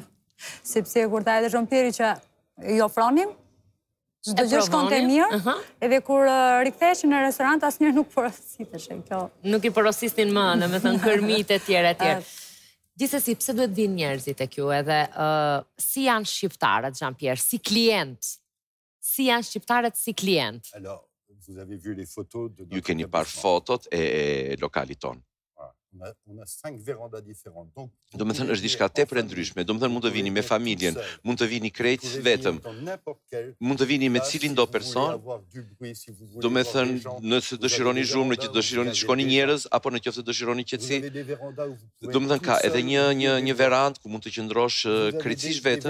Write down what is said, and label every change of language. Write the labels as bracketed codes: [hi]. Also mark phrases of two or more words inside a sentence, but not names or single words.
[sq] Sepse kur tha edhe Jean-Pierre që i ofronim, çdo gjë shkonte mirë, edhe kur riktheheshin në restorant asnjëherë nuk porositeshe kjo. Nuk i porosisnin më, domethënë kërmit e tjera e tjera. Gjithsesi, pse duhet vinë njerëzit tek ju edhe si janë shqiptarët, Jean-Pierre, si klient? Si janë shqiptarët si klient? [fr] Alors, vous avez vu les photos de [sq] Ju keni parë fotot e lokalit tonë. [fr] On a 5 vérandas différentes. Donc, [sq] Do me thënë është diçka tepër e ndryshme. Do me thënë mund të vini me familjen, mund të vini krejt vetëm, mund të vini me cilin do person. Do me thënë nëse dëshironi zhurmë, nëse dëshironi të shkoni njerëz, apo në qoftë dëshironi qetësi. Do me thënë ka edhe një verandë ku mund të qëndrosh krejtësisht vetëm.